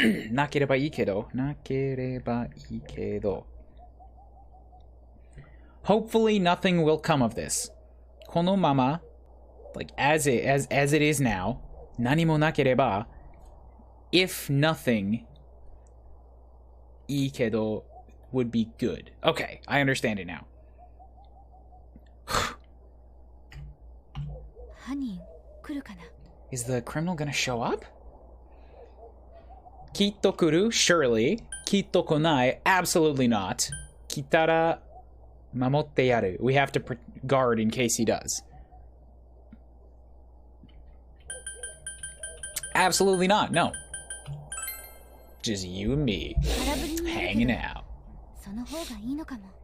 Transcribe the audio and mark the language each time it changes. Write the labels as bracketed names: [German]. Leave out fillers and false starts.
[Japanese] なければいいけど。なければいいけど。 [English] Hopefully nothing will come of this. [Japanese] このまま [English] like as it is now, [Japanese] 何もなければ [English] if nothing [Japanese] いいけど [English] would be good. Okay, I understand it now. [Japanese] 犯人来るかな？ [English] Is the criminal gonna show up? [Japanese] きっと来る [English] surely. [Japanese] きっと来ない [English] absolutely not. [Japanese] 来たら守ってやる [English] we have to guard in case he does. Absolutely not, no. Just you and me [Japanese] 空振りになるけど [English] hanging out, [Japanese] その方がいいのかも。